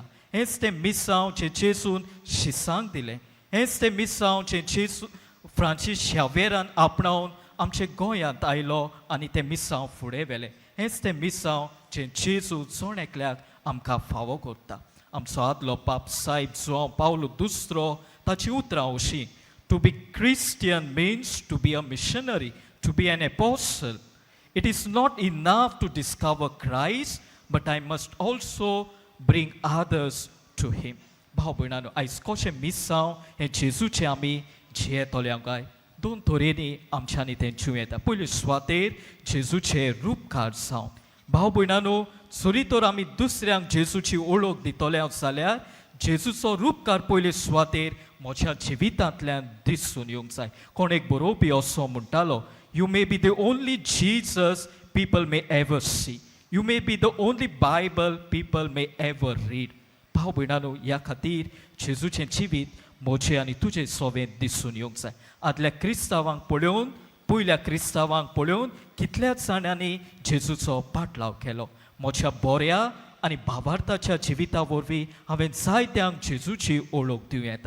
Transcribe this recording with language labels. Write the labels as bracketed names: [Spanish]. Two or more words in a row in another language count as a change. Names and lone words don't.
[Konkani] हेंच तें मिसांव जें जेजून शिसांक दिलें. हेंच तें मिसांव जें जेजू फ्रांसीस शावेरान आपणावन आमचे गोंयांत आयलो आनी तें मिसांव फुडें व्हेलें. हेंच तें मिसांव जें जेजू जोण एकल्याक आमकां फावो करता. आमचो आदलो पाप सायब जुआंव पावलो दुसरो ताची उतरां अशीं: [English] to be Christian means to be a missionary, to be an apostle. It is not enough to discover Christ, but I must also bring others to him. [Konkani] भाव भयणानो, आयज कशें मिसांव हें जेजूचें आमी जियेतोल्या काय. दोन तरेनी आमच्यांनी तें जिव येता. पयली सुवातेर जेजूचें रूपकार जावन. भाव भयणानो, जरी तर आमी दुसऱ्यांक जेजूची ओळख दितले जाल्यार जेजूचो रूपकार पयले सुवातेर म्हज्या जिवितांतल्यान दिसून येवंक जाय. कोण एक बरोवपी असो म्हणटालो, [English] You may be the only Jesus people may ever see. You may be the only Bible people may ever read. [Konkani] भाव भयणानो, ह्या खातीर जेजूचें जिवीत म्हजें आनी तुजें सोबेत दिसून येवंक जाय. आदल्या क्रिस्तांवांक पळोवन, पयल्या क्रिस्तांवांक पळोवन कितल्याच जाणांनी जेजूचो पाटलाव केलो. म्हज्या बऱ्या आनी भावार्थाच्या जिविता वरवीं हांवें जायत्यांक जेजूची ओळख दिवं येता.